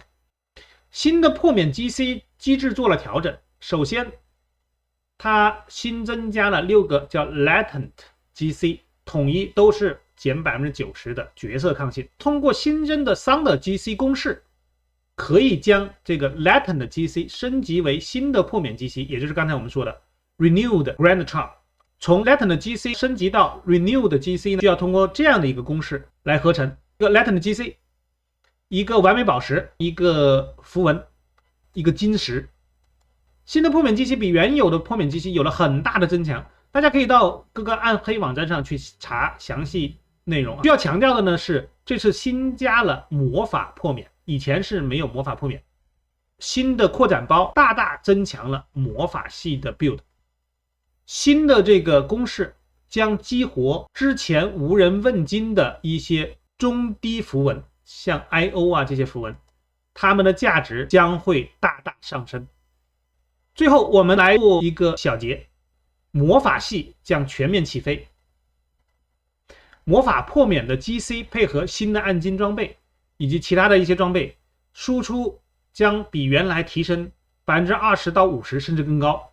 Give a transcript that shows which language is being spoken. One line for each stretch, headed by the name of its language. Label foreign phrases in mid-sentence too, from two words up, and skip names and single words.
Chinese: 新的破免 GC 機制做了調整，首先它新增加了6個叫
English: Latent GC，
Chinese: 統一都是減 90% 的角色抗性。通過新增的
English: Thunder GC
Chinese: 公式，可以將這個
English: Latent GC
Chinese: 升級為新的破免 GC， 也就是剛才我們說的
English: Renewed Grand Charm。
Chinese: 從
English: Latent GC
Chinese: 升級到
English: Renewed GC
Chinese: 呢，就要通過這樣的一個公式來合成。一個
English: Latent GC，
Chinese: 一個完美寶石，一個符文，一個金石。新的破免 GC 比原有的破免 GC 有了很大的增強，大家可以到各個暗黑網站上去查詳細內容。需要強調的呢是，這次新加了魔法破免，以前是沒有魔法破免。新的擴展包大大增強了魔法系的 build。新的這個公式將激活之前無人問津的一些中低符文，像 IO 啊這些符文，它們的價值將會大大上升。最後我們來做一個小結，魔法系將全面起飛。魔法破免的 GC 配合新的暗金裝備以及其他的一些裝備，輸出將比原來提升 20% 到 50% 甚至更高。